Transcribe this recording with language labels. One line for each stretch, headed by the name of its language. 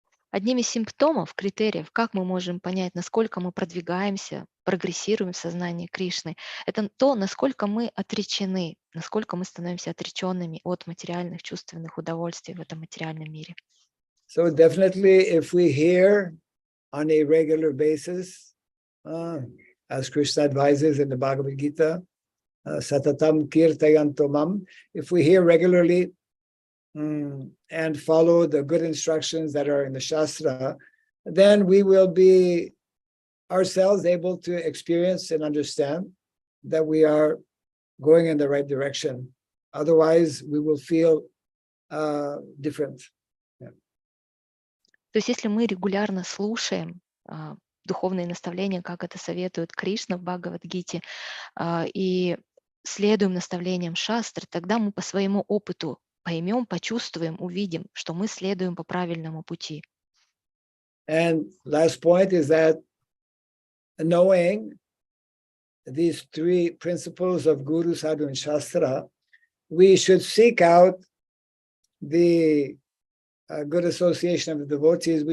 Russian: Одним из симптомов, критериев, как мы можем понять, насколько мы продвигаемся, прогрессируем в сознании Кришны, это то, насколько мы отречены, насколько мы становимся отреченными от материальных чувственных удовольствий в этом материальном мире.
English: So definitely, if we hear on a regular basis, as Krishna advises in the Bhagavad Gita,
Sanskrit: Satatam Kirtayanto Mam,
English: if we hear regularly and follow the good instructions that are in the Shastra, then we will be ourselves able to experience and understand that we are going in the right direction. Otherwise, we will feel different.
Russian: То есть если мы регулярно слушаем духовные наставления, как это советует Кришна в Бхагавад-гите, и следуем наставлениям шастр, тогда мы по своему опыту поймем, почувствуем, увидим, что мы следуем по правильному пути.
English: And last point is that knowing these three principles of Guru, Sadhu, and Shastra, we should seek out the good association of the devotees.